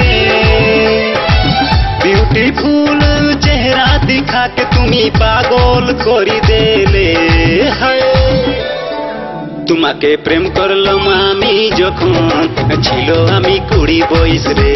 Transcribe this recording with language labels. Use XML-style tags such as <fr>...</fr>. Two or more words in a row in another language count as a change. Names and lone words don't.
<bho>ब्यूटीफुल चेहरा दिखा के तुम्ही पागल करी देले है।</bho> <bn>তোমাকে প্রেম করলাম আমি যখন ছিল আমি 20 বয়স রে।</bn>